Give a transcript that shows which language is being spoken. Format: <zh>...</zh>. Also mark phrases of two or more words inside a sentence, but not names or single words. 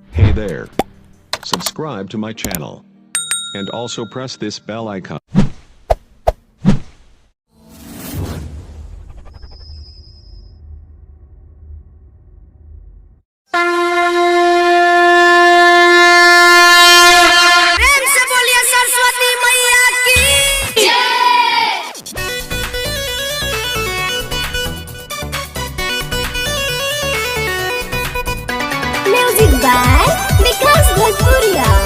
<en>Hey there. Subscribe to my channel. And also press this bell icon.</en> <hi>प्रेम से बोलिए सरस्वती मैया की</hi> <en>music by</en> <hi>विकास भोजपुरिया।</hi>